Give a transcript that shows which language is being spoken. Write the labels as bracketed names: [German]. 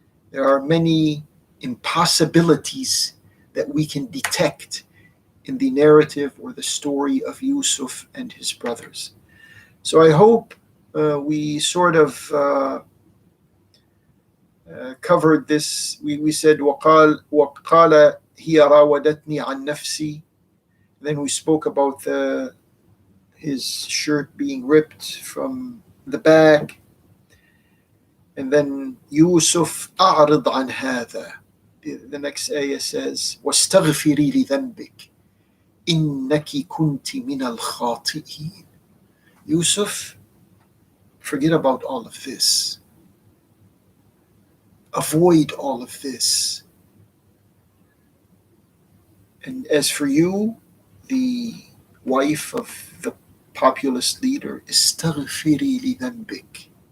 [English] There are many impossibilities that we can detect in the narrative or the story of Yusuf and his brothers. So I hope we sort of covered this. We said [Arabic] وقال هي راودتني عن نفسي. [English] Then we spoke about his shirt being ripped from the back. And then Yusuf [Arabic] أعرض عن هذا. [English] the next ayah says, [Arabic] وَاسْتَغْفِرِي لِذَنْبِكِ إِنَّكِ كُنْتِ مِنَ الْخَاطِئِينَ. [English] Yusuf, forget about all of this. Avoid all of this. And as for you, the wife of the populist leader, [Arabic] استغفري لذنبك.